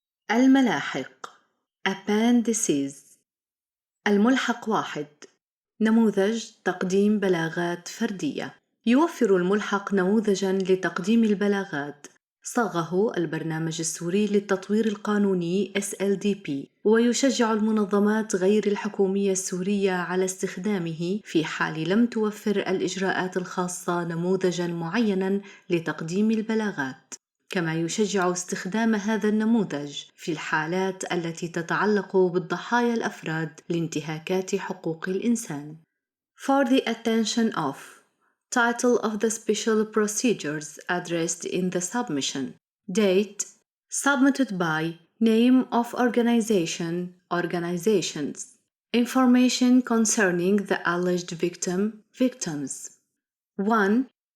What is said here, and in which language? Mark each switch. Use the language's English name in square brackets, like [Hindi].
[Arabic] الملاحق [English] Appendices. [Arabic] الملحق 1. نموذج تقديم بلاغات فردية. يوفر الملحق نموذجاً لتقديم البلاغات صاغه البرنامج السوري للتطوير القانوني SLDP، ويشجع المنظمات غير الحكومية السورية على استخدامه في حال لم توفر الإجراءات الخاصة نموذجاً معيناً لتقديم البلاغات، كما يشجع استخدام هذا النموذج في الحالات التي تتعلق بالضحايا الأفراد لانتهاكات حقوق الإنسان. [English] For the attention of Title of the special procedures addressed in the submission. Date submitted by Name of organization organizations. Information concerning the alleged victims. 1.